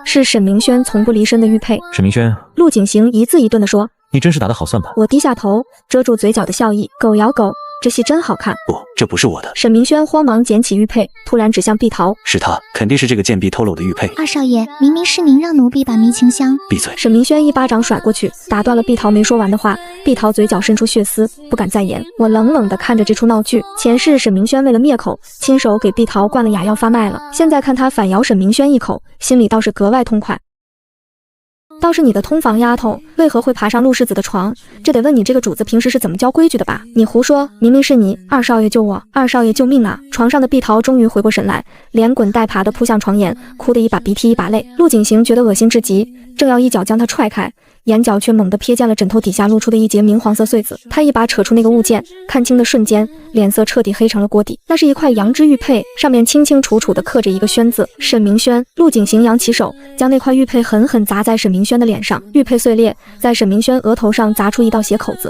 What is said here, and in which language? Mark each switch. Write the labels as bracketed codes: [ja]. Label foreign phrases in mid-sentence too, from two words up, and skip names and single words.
[zh] 是沈明軒從不離身的玉佩。沈明軒，陸景行一字一頓地說。你真是打得好算盘。我低下頭，遮住嘴角的笑意。狗咬狗，這戲真好看。不，這不是我的。沈明軒慌忙撿起玉佩，突然指向碧桃。是他，肯定是這個賤婢偷了我的玉佩。二少爺，明明是您讓奴婢把迷情香。閉嘴！沈明軒一巴掌甩過去，打斷了碧桃沒說完的話。碧桃嘴角滲出血絲，不敢再言。我冷冷地看着這出鬧劇。前世沈明軒為了滅口，親手給碧桃灌了啞藥發賣了，現在看他反咬沈明軒一口，心裡倒是格外痛快。倒是你的通房丫頭，為何會爬上陸世子的床？這得問你這個主子平時是怎麼教規矩的吧？你胡說，明明是你，二少爺救我，二少爺救命啊！床上的碧桃終於回過神來，連滾帶爬地撲向床沿，哭得一把鼻涕一把淚。陸景行覺得惡心至極，正要一腳將她踹開，眼角卻猛地瞥見了枕頭底下露出的一截明黃色穗子。他一把扯出那個物件，看清的瞬間，臉色徹底黑成了鍋底。那是一塊羊脂玉佩，上面清清楚楚地刻着一個軒字。沈明軒。陸景行揚起手，將那塊玉佩狠狠砸在沈明軒的臉上，玉佩碎裂，在沈明軒額頭上砸出一道血口子。